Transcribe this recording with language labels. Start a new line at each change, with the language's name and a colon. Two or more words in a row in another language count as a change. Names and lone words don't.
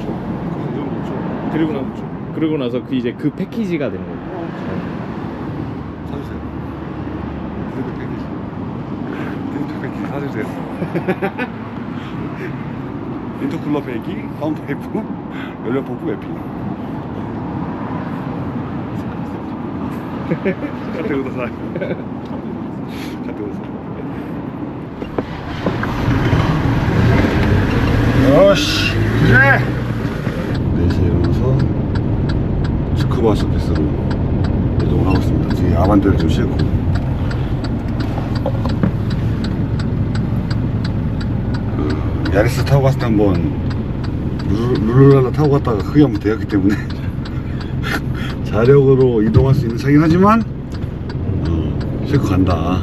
Korean: 그래서 이런 거 넣죠. 그리고 나서 그 이제 그 패키지가 되는 거예요. 사주세요. 드리드 패키지 사주세요. 인터쿨러 배기, 사운드 파이프, 연료 펌프 매핑.
Japanese: 買ってください。買ってください。よし、
Korean: 그래. 4시에 일어나서 스쿠바 서피스로 이동을 하고 있습니다. 지금 아반떼를 좀 싣고. 야리스 타고 갔을 때 한번 룰루랄라 타고 갔다가 크게 한번 대였기 때문에 자력으로 이동할 수 있는 차긴 하지만 싣고 간다.